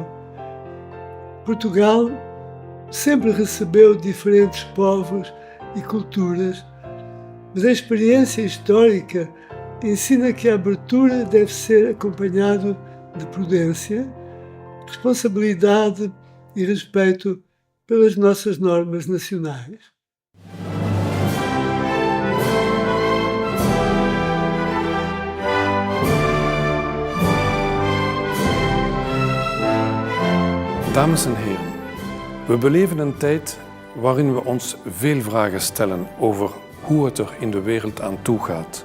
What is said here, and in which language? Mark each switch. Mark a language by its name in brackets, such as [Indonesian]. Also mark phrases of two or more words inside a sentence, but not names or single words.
[Portuguese] Portugal sempre recebeu diferentes povos e culturas, mas a experiência histórica ensina que a abertura deve ser acompanhada de prudência, responsabilidade e respeito pelas nossas normas nacionais. [Dutch] Dames en heren, we beleven een tijd waarin we ons veel vragen stellen over hoe het er in de wereld aan toe gaat.